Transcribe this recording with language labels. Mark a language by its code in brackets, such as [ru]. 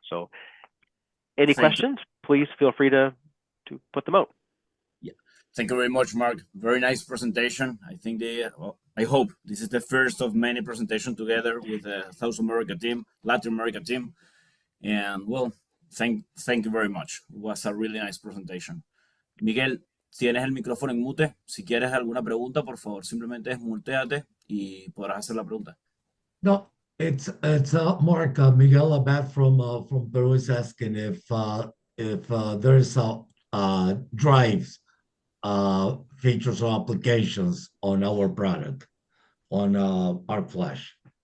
[en] So any questions, please feel free to put them out. Yeah. Thank you very much, Mark. Very nice presentation. I think I hope this is the first of many presentations together with the South America team, Latin America team. And well, thank you very much. It was a really nice presentation. [es] Miguel, tienes el micrófono en mute. Si quieres alguna pregunta, por favor, simplemente desmuteate y podrás hacer la pregunta. [en] No, it's Mark. Miguel Abad from Peru is asking if there's drives features or applications on our product on Arc Flash.